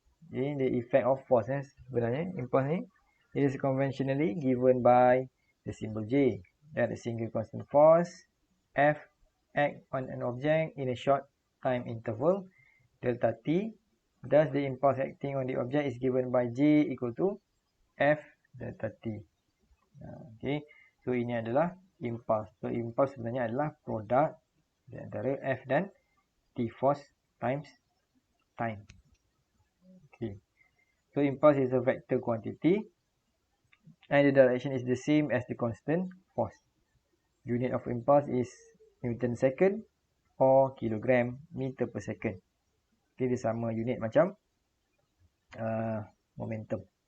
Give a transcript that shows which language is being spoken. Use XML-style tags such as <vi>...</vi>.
<en>Jadi the effect of force sebenarnya impulse ni, it is conventionally given by the symbol J, that a single constant force F act on an object in a short time interval delta t. Thus the impulse acting on the object is given by J equal to F delta t.</en> <ms>Okay, so ini adalah impulse. So impulse sebenarnya adalah produk di antara F dan T,</ms> <en>force times time. Okay, so impulse is a vector quantity and the direction is the same as the constant force. Unit of impulse is Newton second or kilogram meter per second.</en> <ms>Okay, dia sama unit macam momentum.</ms>